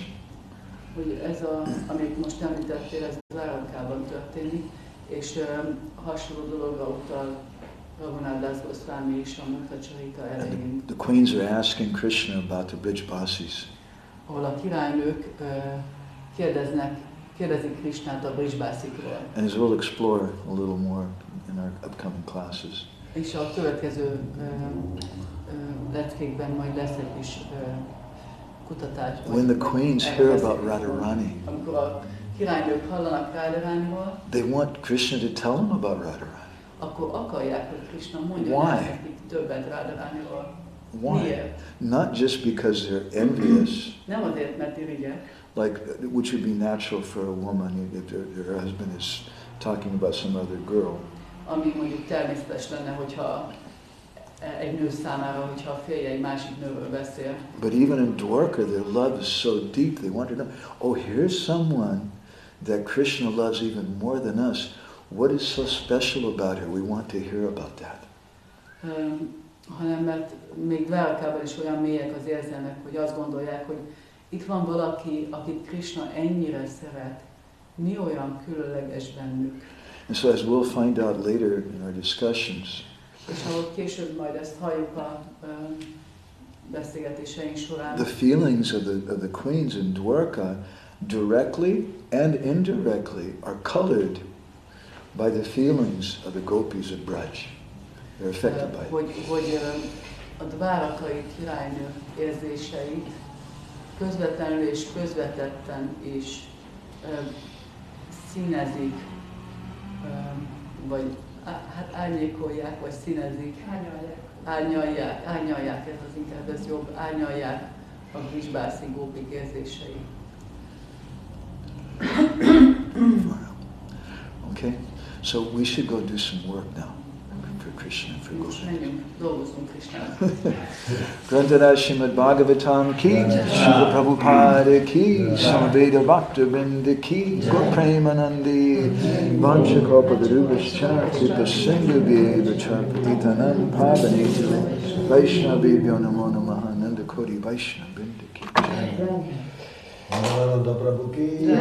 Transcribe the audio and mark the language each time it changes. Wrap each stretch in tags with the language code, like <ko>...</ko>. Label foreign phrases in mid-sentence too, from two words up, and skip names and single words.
<hu>Hogy ez, amit most említettél, ez Dvárakában történik, és hasonló dologra utal Raghunath Das Goswami is a Mukta Charita elején.</hu> <en>The queens are asking Krishna about the Brijbasis.</en> <hu>Ahol a királynők kérdezik Krishnát a Brijbasikról.</hu> <en>And as we'll explore a little more in our upcoming classes.</en> <hu>És a következő leckékben majd lesz egy kis kutatás.</hu> <en>When the queens hear about Radharani,</en> <hu>amikor a királynők hallanak Radharaniról,</hu> <en>they want Krishna to tell them about Radharani.</en> <hu>akkor akarják, hogy Krishna mondja nekik többet Radharaniról.</hu> <en>Why?</en> <hu>Miért?</hu> <en>Not just because they're envious.</en> <hu>Nem azért, mert irigyek.</hu> <en>Like, which would be natural for a woman if her husband is talking about some other girl.</en> <hu>Ami mondjuk természetes lenne, hogyha egy nő számára, hogyha a férje egy másik nőről beszél.</hu> <en>But even in Dwarka, their love is so deep, they want to know, oh, here's someone that Krishna loves even more than us. What is so special about her? We want to hear about that.</en> <hu>Hanem mert még Dvárakában is olyan mélyek az érzelmek, hogy azt gondolják, hogy itt van valaki, akit Krishna ennyire szeret. Mi olyan különleges bennük?</hu> <en>And so as we'll find out later in our discussions,</en> <hu>és ahogy később majd ezt halljuk a beszélgetéseink során,</hu> <en>the feelings of the queens in Dwarka directly and indirectly are colored by the feelings of the gopis of Braj. They're affected by it.</en> <hu>Hogy a dvárakai királynő érzéseit közvetlenül és közvetetten is színezik, vagy hát árnyékolják, vagy színezik. Árnyalják, ez az inkább ez jobb, árnyalják a Vrijbasi gópik érzései.</hu> <en>Okay, so we should go do some work now for Krishna, for</en> <hu>Most</hu> <en>Gopal.</en> <hu>menjünk, dolgozunk Krishnát.</hu> <sa>Grantara Srimad Bhagavatam ki, Srila Prabhupada ki, Samaveda Bhakta Vrinda ki, Gaur Premanandi, Vanchakalpadrubhascha, Kripa Sindhu Vyeva Patitanam Pavaneti, Vaishnavibhyo Namo Namaha, Nanda Koti Vaishnava Vrinda ki. Ananda Prabhu ki.</sa>